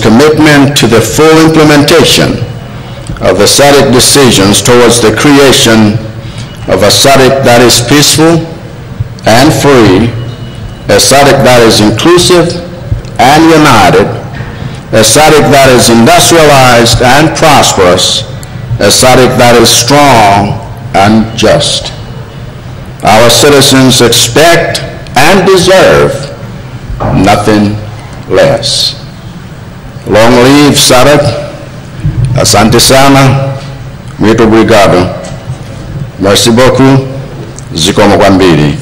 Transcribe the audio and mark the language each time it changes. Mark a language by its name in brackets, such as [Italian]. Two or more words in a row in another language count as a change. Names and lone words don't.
[English] commitment to the full implementation of the Sadc decisions towards the creation of a Sadc that is peaceful and free, a Sadc that is inclusive and united, a Sadc that is industrialized and prosperous, a Sadc that is strong and just. Our citizens expect and deserve nothing less. Long live Sadc. [Swahili] Asante sana. [Portuguese] Muito obrigado. [French] Merci beaucoup. [Nyanja] Zikomo kwa mbili.